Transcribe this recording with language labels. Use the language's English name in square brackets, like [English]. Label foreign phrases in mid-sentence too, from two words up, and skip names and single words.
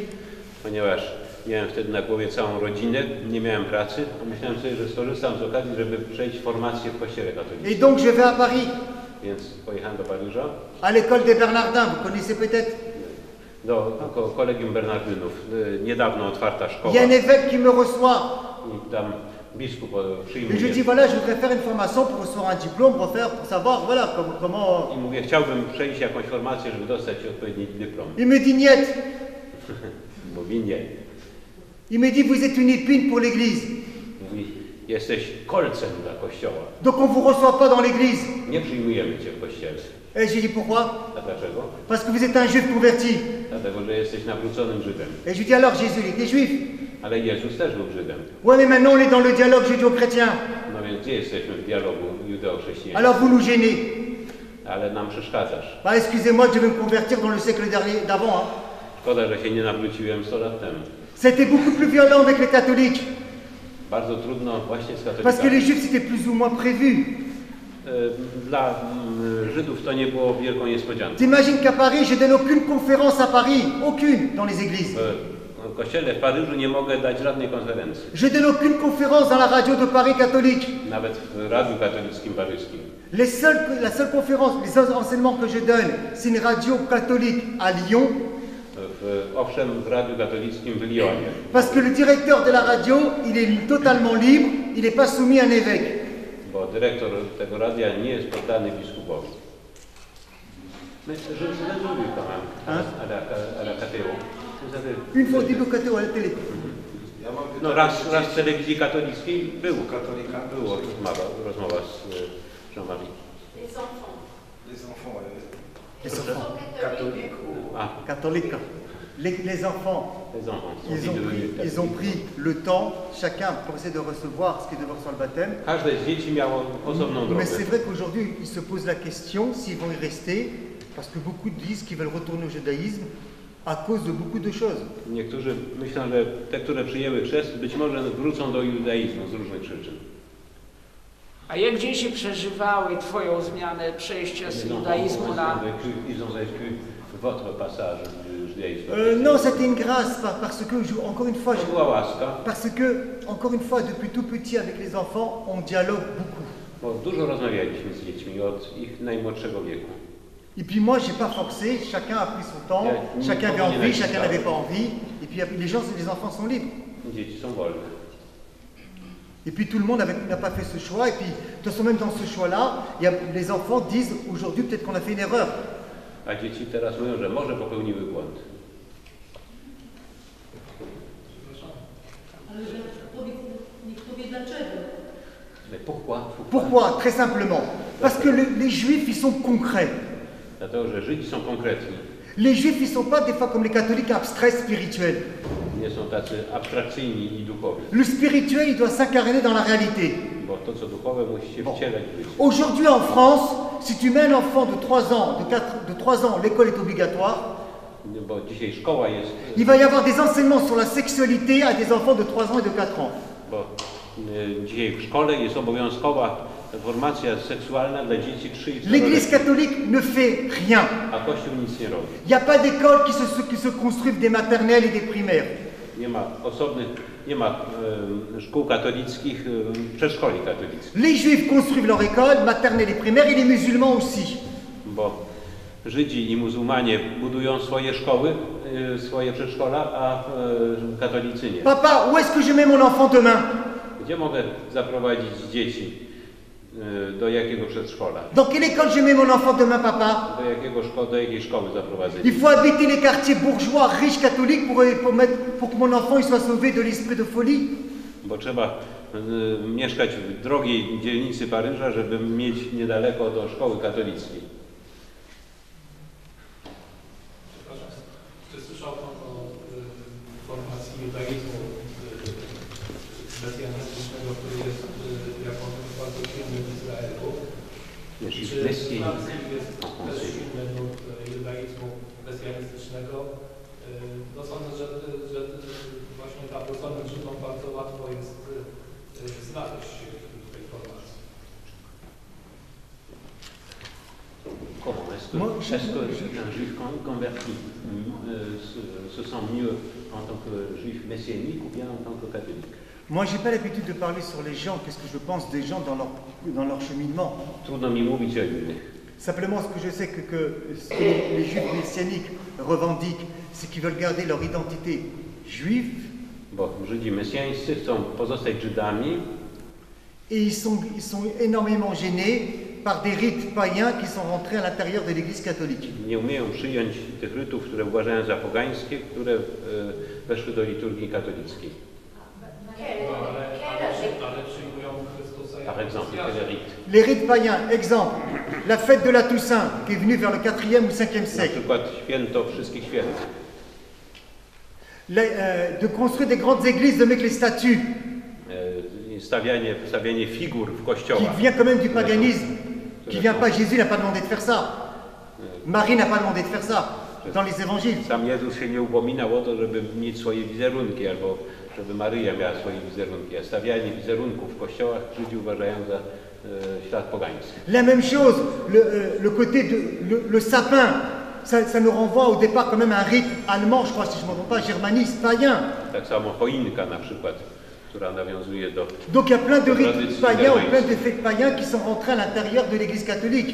[Polish] Ponieważ miałem wtedy na głowie całą rodzinę, nie miałem pracy, myślałem sobie, że skorzystam z okazji, żeby przejść formację w Kościele katolickim. [French] Et donc je vais à Paris. [Polish] Więc pojechałem do Paryża. [French] À l'école des Bernardins, vous connaissez peut-être? [Polish] Do Kolegium Bernardynów. Niedawno otwarta szkoła. [French] Il y a un évêque qui me reçoit. [Polish] I tam biskup [French] Et [Polish] przyjmuje. [French] je dis voilà, je voudrais faire une formation pour recevoir un diplôme, pour savoir voilà comment. [Polish] I mówię, chciałbym przejść jakąś formację, żeby dostać odpowiedni dyplom. [French] Il me dit niet. [Polish] Mówi nie. [French] Il me dit vous êtes une épine pour l'Église. [Polish] Mówi, jesteś kolcem dla Kościoła. [French] Donc on vous reçoit pas dans l'Église. [Polish] Nie przyjmujemy cię w Kościele. [French] Et j'ai dit pourquoi? [Polish] A dlaczego? [French] Parce que vous êtes un juif converti. [Polish] Dlatego, że jesteś nawróconym Żydem. [French] Et je lui dis alors Jésus il était juif. [Polish] Ale Jezus też był Żydem. [French] Ouais mais maintenant on est dans le dialogue judéo-chrétien. [Polish] No więc gdzie jesteśmy w dialogu judeo-chrześcijańskim? [French] Alors vous nous gênez. [Polish] Ale nam przeszkadzasz. [French] Bah excusez-moi, je vais me convertir dans le siècle d'avant. Hein. [Polish] Szkoda, że się nie nawróciłem 100 lat temu. [French] C'était beaucoup plus violent avec les catholiques. [Polish] Bardzo trudno właśnie z katolikami. [French] Parce que les juifs c'était plus ou moins prévu. [Polish] Dla Żydów to nie było wielką niespodzianką. [French] T'imagines qu'à Paris, je donne aucune conférence à Paris, aucune dans les églises. [Polish] W kościele w Paryżu nie mogę dać żadnej konferencji. [French] Je donne aucune conférence dans la radio de Paris catholique. [Polish] Nawet w Radiu Katolickim Paryskim. [French] La seule conférence, les enseignements que je donne, c'est une radio catholique à Lyon. [Polish] Owszem, w Radiu Katolickim w Lyonie. [French] Parce que le directeur de la radio, il est totalement libre, il n'est pas soumis à un évêque. [Polish] Bo dyrektor tego radia nie jest poddany biskupowi. [French] Je vous ai quand même à la KTO. Une fois au début KTO à la télé. [Polish] No raz w telewizji katolickiej było rozmowa z Jean-Marie. [French] Les enfants. Les enfants. Catholiques. Les enfants. Ils ont pris le temps, chacun, pour essayer de recevoir ce qu'ils devaient recevoir le baptême. [Polish] Każde z dzieci miało osobną drogę. [French] Mais c'est vrai qu'aujourd'hui, ils se posent la question s'ils vont y rester, parce que beaucoup disent qu'ils veulent retourner au judaïsme à cause de beaucoup de choses. [Polish] Niektórzy myślą, że te, które przyjęły chrzest, być może wrócą do judaizmu z różnych przyczyn. A jak dzieci przeżywały Twoją zmianę przejścia z judaizmu na... [French] Ils ont vécu votre passage du judaïsme. Non, c'était une grâce, parce que, encore une fois, parce que, encore une fois, depuis tout petit avec les enfants, on dialogue beaucoup. [Polish] Bo dużo rozmawialiśmy z dziećmi od ich najmłodszego wieku. [French] Et puis moi, j'ai pas forcé, chacun a pris son temps, chacun avait envie, chacun n'avait pas envie, et puis les enfants sont libres. [Polish] Dzieci są wolne. [French] Et puis tout le monde n'a pas fait ce choix, et puis de toute façon même dans ce choix-là, les enfants disent aujourd'hui peut-être qu'on a fait une erreur. [Polish] A dzieci teraz mówią, że może popełniły błąd. Ale niech powie dlaczego. [French] Mais pourquoi? Pourquoi? Très simplement. Parce que les juifs, ils sont concrets. [Polish] Dlatego, że Żydzi są konkretni. [French] Les juifs, ils sont pas des fois comme les catholiques abstraits spirituels. [Polish] Nie są tacy abstrakcyjni i duchowi. [French] Le spirituel, il doit s'incarner dans la réalité. [Polish] Bo to, co duchowe, musi się wcielać w życie. [French] Aujourd'hui en France, si tu mets un enfant de 3 ans, de 3 ans, l'école est obligatoire. [Polish] Bo dzisiaj szkoła jest... [French] Il va y avoir des enseignements sur la sexualité à des enfants de 3 ans et de 4 ans. [Polish] Bo dzisiaj w szkole jest obowiązkowa formacja seksualna dla dzieci 3 i 4 [French] L'Église catholique ne fait rien. [Polish] A Kościół nic nie robi. [French] Il n'y a pas d'école qui se construisent des maternelles et des primaires. [Polish] Nie ma osobnych, nie ma szkół katolickich, przedszkoli katolickich. [French] Les juifs construisent leur école, maternelle et primaire, et les musulmans aussi. [Polish] Bo Żydzi i muzułmanie budują swoje szkoły, swoje przedszkola, a katolicy nie. [French] Papa, où est-ce que je mets mon enfant demain? [Polish] Gdzie mogę zaprowadzić dzieci? Do jakiego przedszkola? [French] Dans quelle école je mets mon enfant demain, papa? [Polish] Do jakiej szkoły zaprowadzę? [French] Il faut habiter les quartiers bourgeois, riches, catholiques pour que mon enfant il soit sauvé de l'esprit de folie. [Polish] Bo trzeba mieszkać w drogiej dzielnicy Paryża, żeby mieć niedaleko do szkoły katolickiej. Przepraszam, czy słyszał Pan o formacji judaizmu mesjanistycznego, który jest bardzo silny w Izraelu? Czy w Francji jest też silny nurt judaizmu mesjanistycznego? No sądzę, że właśnie prawosławnym Żydom bardzo łatwo jest znaleźć się w tej formacji. [French] Comment est-ce qu'un juif converti se sent mieux en tant que juif messianique ou bien en tant que catholique? Moi, j'ai pas l'habitude de parler sur les gens, qu'est-ce que je pense des gens dans leur cheminement. [Polish] Trudno mi mówić o innych. [French] Simplement, ce que je sais que ce que les juifs messianiques revendiquent, c'est qu'ils veulent garder leur identité juive. [Polish] Bo Żydzi mesjańscy chcą pozostać Żydami. [French] Et ils sont énormément gênés par des rites païens qui sont rentrés à l'intérieur de l'Église catholique. [Polish] Nie umieją przyjąć tych rytów, które uważają za pogańskie, które weszły do liturgii katolickiej. [French] Par exemple, quel rite? Les rites païens, exemple, la fête de la Toussaint, qui est venue vers le 4e ou 5e [Polish] Na [French] siècle. [Polish] przykład święto wszystkich świętych. [French] De construire des grandes églises, de mettre les statues, [Polish] Stawianie figur w [French] qui [Polish] kościołach. [French] vient quand même du paganisme, qui vient pas, Jésus n'a pas demandé de faire ça. Marie n'a pas demandé de faire ça dans les évangiles. [Polish] Sam Jezus się nie upominał o to, żeby mieć swoje wizerunki, albo żeby Maryja miała swoje wizerunki. A stawianie wizerunków w kościołach Żydzi uważają za ślad pogański. [French] La même chose, le côté de le sapin, ça nous renvoie au départ quand même à un rite allemand, je crois, si je ne me trompe pas, germaniste, païen. [Polish] Tak samo choinka na przykład, która nawiązuje do... [French] Donc il y a plein de rites païens ou plein de fêtes païens qui sont rentrés à l'intérieur de l'Église catholique.